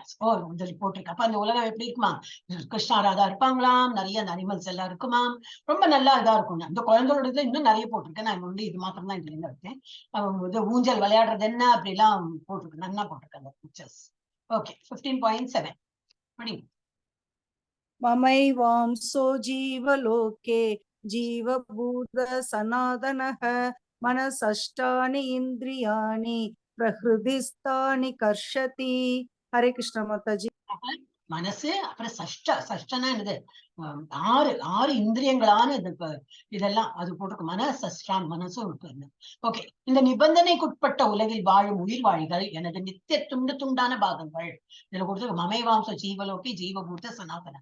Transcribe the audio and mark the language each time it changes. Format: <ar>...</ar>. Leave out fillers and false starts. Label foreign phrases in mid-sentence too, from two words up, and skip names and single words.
<ta>போட்டிருக்கு. அப்ப அந்த உலகம் எப்படி இருக்குமா? கிருஷ்ணா ராதா இருப்பாங்களாம், நிறைய அனிமல்ஸ் எல்லாம் இருக்குமாம், ரொம்ப நல்லா இதா இருக்கும். அந்த குழந்தையோட இது இன்னும் நிறைய போட்டிருக்கேன். நான் வந்து இது மாத்திரம் தான் இதுல இருக்கேன். இது ஊஞ்சல் விளையாடுறது என்ன அப்படி எல்லாம் போட்டிருக்கு, நல்லா போட்டிருக்கேன் அந்த பிக்சர்ஸ். ஓகே, 15.7 படிங்க.</ta> <sa>ममैवांसो जीवलोके जीवभूत सनातनः मनसष्टानि इन्द्रियाणि प्रहृदिस्थानि कर्षति. हरे कृष्ण माताजी.</sa> <ta>மனசு, அப்புறம் சஷ்டனா என்னது? ஆறு ஆறு இந்திரியங்களான இதெல்லாம் அது போட்டிருக்கு. மனசஷ்டான், மனசும் இருக்கு. ஓகே, இந்த நிபந்தனைக்குட்பட்ட உலகில் வாழும் உயிர் வாழிகள் எனது நித்திய துண்டு துண்டான பாகங்கள். இதுல கொடுத்து</ta> <sa>ममैवांश जीवलोके जीवभूत सनातन.</sa>